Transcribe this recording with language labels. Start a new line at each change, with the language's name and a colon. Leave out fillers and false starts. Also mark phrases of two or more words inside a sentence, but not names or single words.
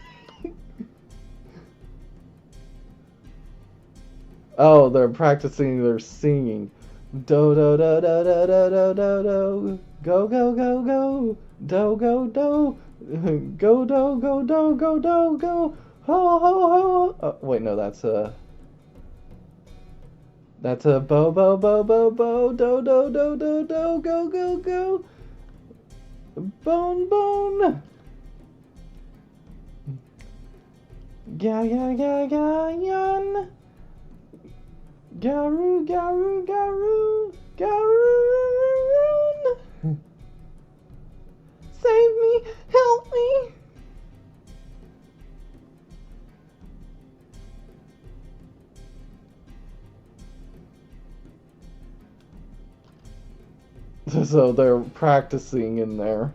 English: Oh, they're practicing their singing. Do do do do do do do do do. Go go go go. Do go do. Go do go do go do go. Ho ho ho. Oh, wait, no, that's a bo bo bo bo bo. Do do do do do. Go go go. Bone bone. Ga ga ga ga yan. Garu, garu, garu, garoon! Save me! Help me! So they're practicing in there.